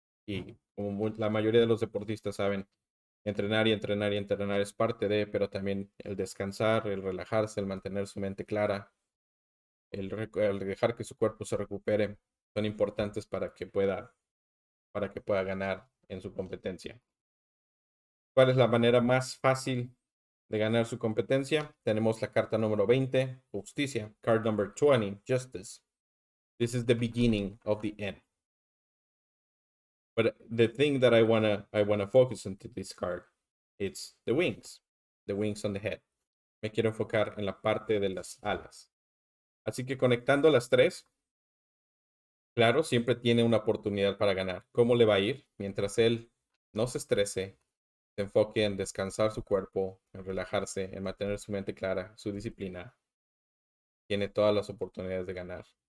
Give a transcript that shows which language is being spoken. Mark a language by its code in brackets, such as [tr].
[es] Y como la mayoría de los deportistas saben, entrenar y entrenar y entrenar es parte de, pero también el descansar, el relajarse, el mantener su mente clara, el dejar que su cuerpo se recupere, son importantes para que pueda ganar en su competencia. ¿Cuál es la manera más fácil de ganar su competencia? Tenemos la carta número 20, Justicia. [en] Card number 20, Justice. This is the beginning of the end. But the thing that I wanna focus into this card, it's the wings on the head. [es] Me quiero enfocar en la parte de las alas. Así que conectando las tres, claro, siempre tiene una oportunidad para ganar. ¿Cómo le va a ir? Mientras él no se estrese, se enfoque en descansar su cuerpo, en relajarse, en mantener su mente clara, su disciplina, tiene todas las oportunidades de ganar.